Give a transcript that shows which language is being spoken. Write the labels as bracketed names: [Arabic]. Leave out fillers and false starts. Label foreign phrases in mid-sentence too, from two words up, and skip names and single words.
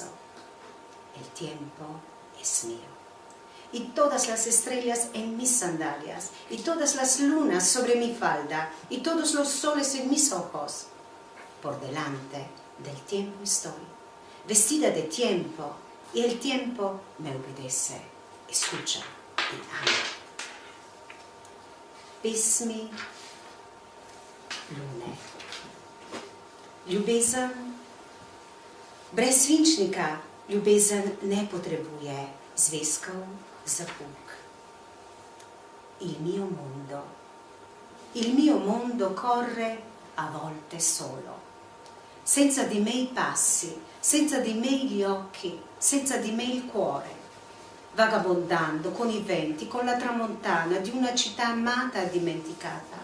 [Spanish] El tiempo es mío, y todas las estrellas en mis sandalias, y todas las lunas sobre mi falda, y todos los soles en mis ojos. Por delante del tiempo estoy, vestida de tiempo, y el tiempo me obedece, escucha y ama. [Slovenian] Pesmi lune. Ljubezen Brez svinčnika ljubezen ne potrebuje zvezkov za puk. [Italian] Il mio mondo corre a volte solo, senza di me i passi, senza di me gli occhi, senza di me il cuore, vagabondando con i venti, con la tramontana di una città amata e dimenticata.